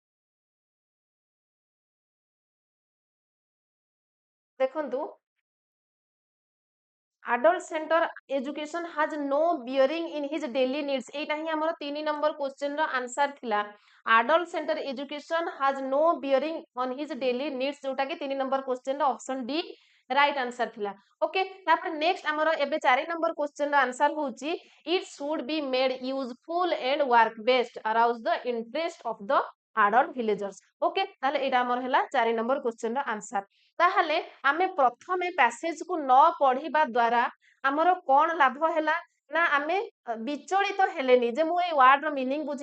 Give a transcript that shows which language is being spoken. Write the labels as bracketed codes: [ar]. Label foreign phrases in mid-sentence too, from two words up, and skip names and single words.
[or] ଦେଖନ୍ତୁ [en] adult center education has no bearing in his daily needs [or] ଏଟା ହିଁ ହମର 3 [en] number question [or] ର ଆନ୍ସର ଥିଲା [en] adult center education has no bearing on his daily needs [or] ଯୋଉଟା କି 3 [en] number question [or] ର ଅପ୍ସନ ଡି [en] right answer [or] ଥିଲା ଓକେ ତାପରେ [en] next [or] ହମର ଏବେ 4 [en] number question [or] ର ଆନ୍ସର ହଉଛି [en] it should be made useful and work based arouse the interest of the adult villagers [or] ଓକେ ତାହାଲେ ଏଟା ହମର ହେଲା 4 [en] number question [or] ର ଆନ୍ସର ତାହାଲେ ଆମେ ପ୍ରଥମେ ପାସେଜ କୁ ନ ପଢ଼ିବା ଦ୍ୱାରା ହମର କଣ ଲାଭ ହେଲା ନା ଆମେ ବିଚଳିତ ହେଲେନି ଯେ ମୁଁ ଏ ୱାର୍ଡ ର ମିନିଂ ବୁଝି